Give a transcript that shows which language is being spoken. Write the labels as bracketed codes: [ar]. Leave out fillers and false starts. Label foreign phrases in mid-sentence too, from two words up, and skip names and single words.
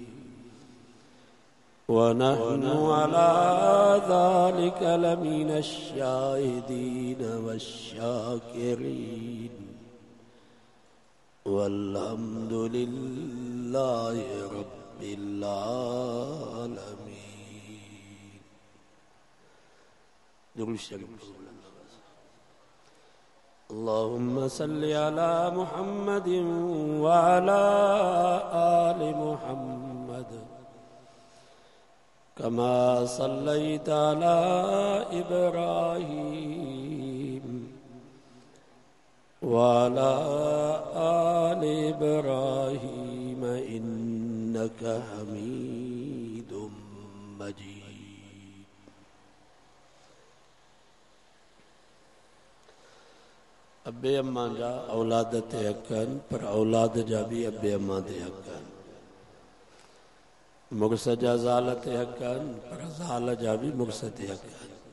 [ar] ونحن على ذلك لمن الشاهدين والشاكرين والحمد لله رب العالمين. [sd] दुरूद शरीफ। [ar] اللهم صل على محمد وعلى آل محمد كما صليت على إبراهيم وعلى آل إبراهيم إنك حميد مجيد. [sd] अब्बे अम्मा जा औलाद ते हक़न पर औलाद जा भी अब्बे अम्मा ते हक़न। मुर्स जा ज़ाल ते हक़न पर ज़ाल जा भी मुर्स ते हक़न।